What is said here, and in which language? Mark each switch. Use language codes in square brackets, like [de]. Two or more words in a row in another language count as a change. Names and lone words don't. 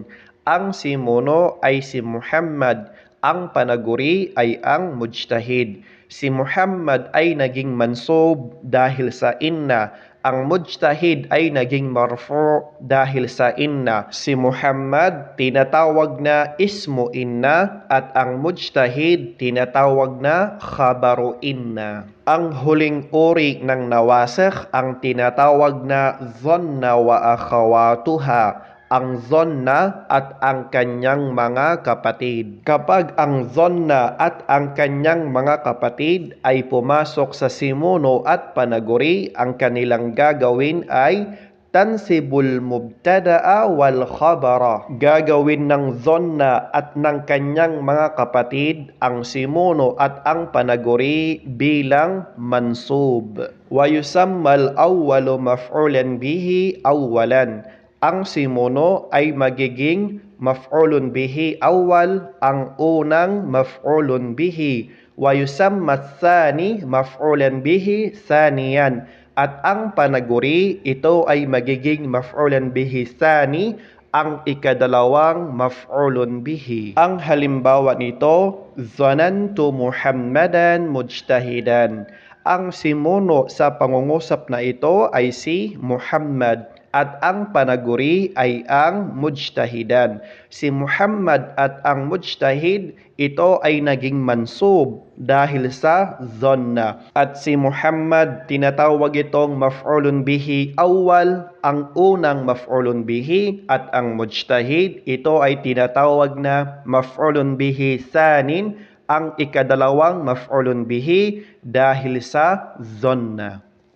[tl] Ang simuno ay si Muhammad. Ang panaguri ay ang mujtahid. Si Muhammad ay naging mansub dahil sa inna. Ang mujtahid ay naging marfu dahil sa inna. Si Muhammad tinatawag na [ar] اسم إن [tl] at ang mujtahid tinatawag na [ar] خبر إن. [tl] Ang huling uri ng nawasikh ang tinatawag na [ar] ظن وأخواتها. [tl] Ang dhanna at ang kanyang mga kapatid. Kapag ang dhanna at ang kanyang mga kapatid ay pumasok sa simuno at panaguri, ang kanilang gagawin ay [ar] تنصب المبتدأ والخبر. [tl] Gagawin ng dhanna at ng kanyang mga kapatid ang simuno at ang panaguri bilang mansub. [ar] ويسمى الأول مفعولا به أولا. [tl] Ang simuno ay magiging [ar] مفعول به أول, [tl] ang unang [ar] مفعول به. ويسمى الثاني مفعولا به ثانيا. [tl] At ang panaguri, ito ay magiging [ar] مفعولا به ثاني, [tl] ang ikadalawang [ar] مفعول به. [tl] Ang halimbawa nito, [ar] ظننت محمدا مجتهدا. [tl] Ang simuno sa pangungusap na ito ay si Muhammad. At ang panaguri ay ang mujtahidan. Si Muhammad at ang mujtahid, ito ay naging mansub dahil sa dhanna. At si Muhammad, tinatawag itong [ar] مفعول به أول, [tl] ang unang [ar] مفعول به, [tl] at ang mujtahid, ito ay tinatawag na [ar] مفعول به ثان, [tl] ang ikadalawang [ar] مفعول به [tl] dahil sa dhanna.